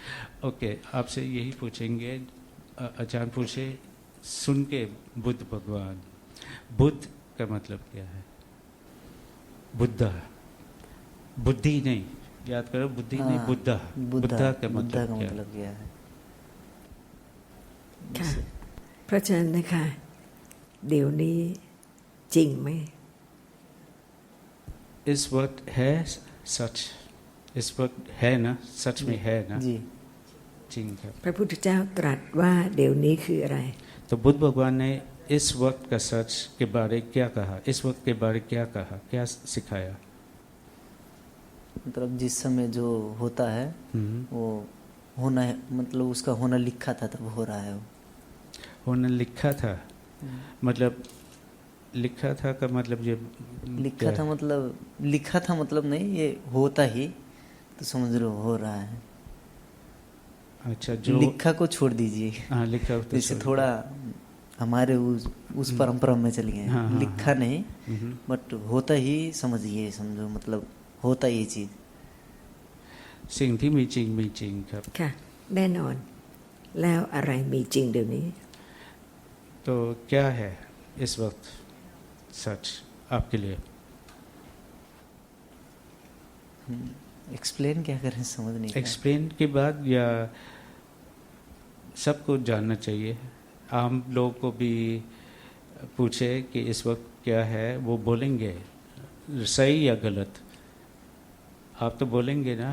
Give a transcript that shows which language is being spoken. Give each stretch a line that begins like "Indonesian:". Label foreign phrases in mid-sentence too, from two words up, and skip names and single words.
Hindi: ओके, आपसे यही पूछेंगे, अचानक पूछे सुन के बुद्ध भगवान, बुद्ध का मतलब क्या है? बुद्धा, बुद्धि नहीं, याद करो, बुद्धि नहीं, बुद्धा, बुद्धा का मतलब क्या है?
Thai: ค่ะเพราะฉะนั้นนะคะเดี๋ยวนี้จริงไหม
Hindi: इस वक्त है सच, इस वक्त है ना, सच में है ना? जी। चिंग है।
Thai: พระพุทธเจ้าตรัสว่าเดี๋ยวนี้คืออะไร
Hindi: तो बुद्ध भगवान ने इस वक्त का सच के बारे क्या कहा, इस वक्त के बारे क्या कहा, क्या सिखाया? मतलब जिस समय जो होता है वो होना है, मतलब उसका होना लिखा था तब हो रहा है वो। होना लिखा था, मतलब लिखा था का मतलब ये लिखा था मतलब, लिखा था मतलब नहीं, ये होता ही तो समझ लो हो रहा है। अच्छा, जो लिखा को छोड़ दीजिए। हाँ, लिखा तो जैसे थोड़ा हमारे उस परंपरा में चली गए। हाँ, हाँ, लिखा नहीं बट होता ही समझिए, समझो मतलब होता ये चीज।
Thai: สิ่งที่มีจริงมีจริงครับ ค่ะแน่นอนแล้วอะไรมีจริงเดี๋ยวนี้
Hindi: तो क्या है इस वक्त सच आपके लिए? एक्सप्लेन क्या करें, समझ नहीं। एक्सप्लेन के बाद या सबको जानना चाहिए, आम लोग को भी पूछे कि इस वक्त क्या है, वो बोलेंगे सही या गलत, आप तो बोलेंगे ना।